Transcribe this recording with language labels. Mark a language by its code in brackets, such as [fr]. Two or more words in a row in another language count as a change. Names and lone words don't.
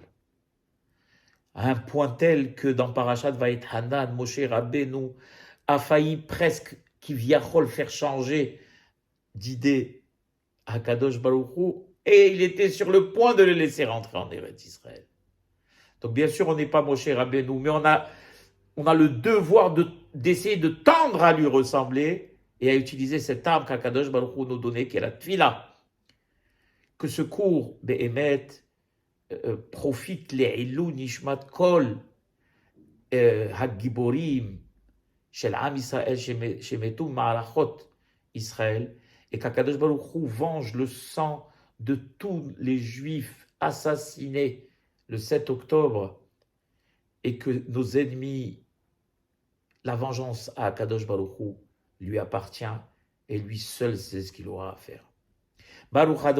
[fr] À un point tel que dans Parashat Vaït-Hanan, Moshe Rabbeinu a failli presque Kivyachol faire changer d'idée à Kadosh Baruch Hu, et il était sur le point de le laisser rentrer en Eretz Israël. Donc bien sûr, on n'est pas Moshe Rabbeinu, mais on a le devoir d'essayer de tendre à lui ressembler et à utiliser cette arme qu'Akadosh Baruch Hu nous donnait, qui est la Tfila. Que ce cours, [he] Be'emet, profite לעילוי נשמת כל הגיבורים של עם ישראל שמתו מלחמות ישראל, [fr] et qu'Akadosh Baruch Hu venge le sang de tous les Juifs assassinés le 7 octobre, et que nos ennemis, la vengeance à Akadosh Baruch Hu lui appartient, et lui seul sait ce qu'il aura à faire.